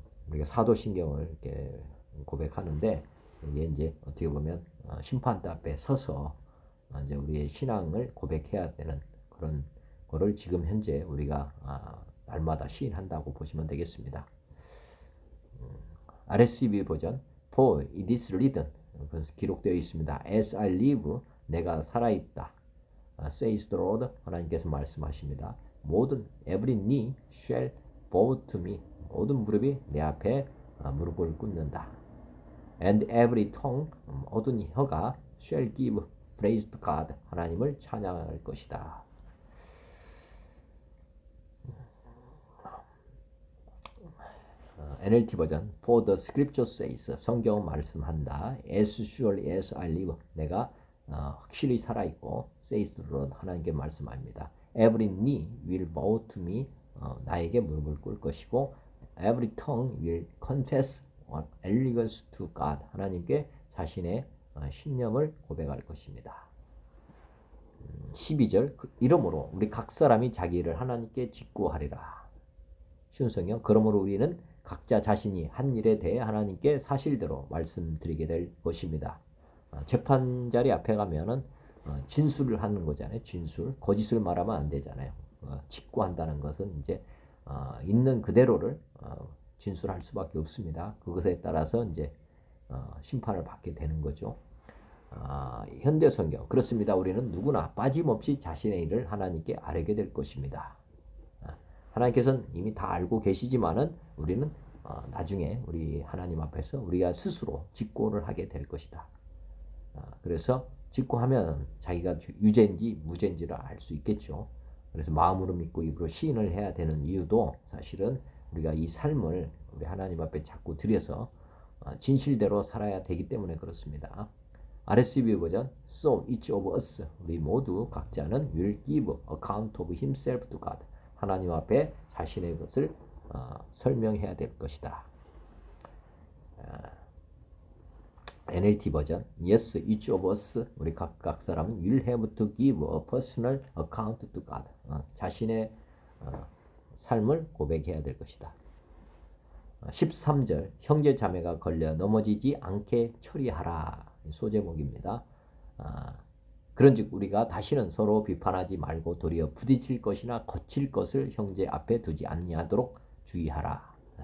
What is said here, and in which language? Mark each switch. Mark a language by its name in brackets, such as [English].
[Korean] 우리가 사도신경을 이렇게 고백하는데 이게 이제 어떻게 보면 심판대 앞에 서서 이제 우리의 신앙을 고백해야 되는 그런 거를 지금 현재 우리가 날마다 시인한다고 보시면 되겠습니다. [English] RSV 버전 For it is written [Korean] 기록되어 있습니다. [English] As I live [Korean] 내가 살아있다. [English] says the Lord [Korean] 하나님께서 말씀하십니다. [English] 모든 every knee shall bow to me 모든 무릎이 내 앞에 무릎을 꿇는다. And every tongue [Korean] 모든 혀가 [English] shall give praise to God [Korean] 하나님을 찬양할 것이다. [English] NLT 버전 For the scripture says [Korean] 성경은 말씀한다. [English] As surely as I live [Korean] 내가 확실히 살아있고 [English] says the Lord [Korean] 하나님께 말씀합니다. [English] Every knee will bow to me [Korean] 나에게 무릎을 꿇을 것이고 [English] Every tongue will confess allegiance to God [Korean] 하나님께 자신의 신념을 고백할 것입니다. 12절 이러므로 우리 각 사람이 자기 일을 하나님께 직구하리라. 쉬운 성경 그러므로 우리는 각자 자신이 한 일에 대해 하나님께 사실대로 말씀드리게 될 것입니다. 재판자리 앞에 가면은 진술을 하는 거잖아요. 진술. 거짓을 말하면 안 되잖아요. 직구한다는 것은 이제 있는 그대로를 진술할 수밖에 없습니다. 그것에 따라서 이제 심판을 받게 되는 거죠. 현대 성경 그렇습니다. 우리는 누구나 빠짐없이 자신의 일을 하나님께 아뢰게 될 것입니다. 하나님께서는 이미 다 알고 계시지만은 우리는 나중에 우리 하나님 앞에서 우리가 스스로 직고를 하게 될 것이다. 그래서 직고하면 자기가 유죄인지 무죄인지를 알 수 있겠죠. 그래서 마음으로 믿고 입으로 시인을 해야 되는 이유도 사실은 우리가 이 삶을 우리 하나님 앞에 자꾸 들여서 진실대로 살아야 되기 때문에 그렇습니다. [English] RSV 버전 So each of us [Korean] 우리 모두 각자는 [English] will give account of himself to God [Korean] 하나님 앞에 자신의 것을 설명해야 될 것이다. [English] NLT 버전 Yes, each of us [Korean] 우리 각 사람은 [English] will have to give a personal account to God [Korean] 자신의 삶을 고백해야 될 것이다. 13절 형제 자매가 걸려 넘어지지 않게 처리하라 소제목입니다. 그런즉 우리가 다시는 서로 비판하지 말고 도리어 부딪힐 것이나 거칠 것을 형제 앞에 두지 아니하도록 주의하라.